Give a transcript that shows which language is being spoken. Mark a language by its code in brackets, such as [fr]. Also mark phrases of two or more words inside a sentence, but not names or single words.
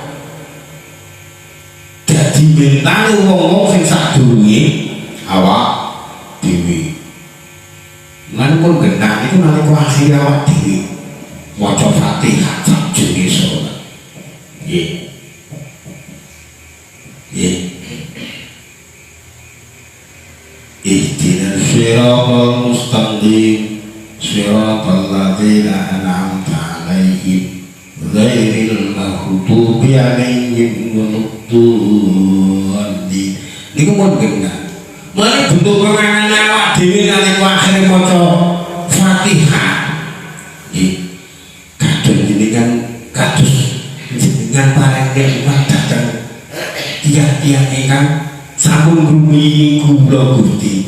[jv] Dadi mental wong-wong sing sadurunge awak dhewe. Lan pun genah itu nalika akhir awak dhewe maca Fatihah sajenge salat. Nggih. [ar] اهدنا الصراط المستقيم صراط الذين أنعمت عليهم غير المغضوب عليهم ولا الضالين. [jv] Niku pun genah. Mulai bentuk pengangan awak dhewe nalika akhir maca Fatihah. Kadung jenengan kados jenengan paring nikmat dhateng tiyang-tiyang ingkang sampun ngrumi kula Gusti.